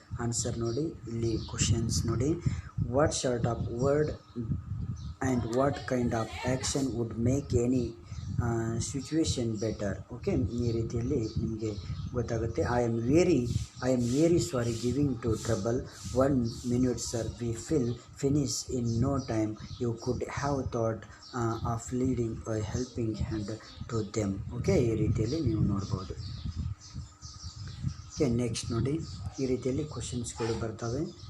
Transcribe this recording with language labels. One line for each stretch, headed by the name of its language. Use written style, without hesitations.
Kannada: Answer ನೋಡಿ, ಇಲ್ಲಿ questions ನೋಡಿ.
English: What sort of word and what kind of action would make any situation better?
Kannada: Okay, ಈ ರೀತಿಯಲ್ಲಿ ನಿಮಗೆ ಗೊತ್ತಾಗುತ್ತೆ.
English: I am very sorry giving to trouble, 1 minute sir, we finish in no time, you could have thought of leading a helping hand to them.
Kannada: Okay, ಈ ರೀತಿಯಲ್ಲಿ ನೀವು ನೋಡ್ಬೋದು. Okay, next ನೋಡಿ, ಈ ರೀತಿಯಲ್ಲಿ ಕ್ವಶನ್ಸ್ಗಳು ಬರ್ತವೆ.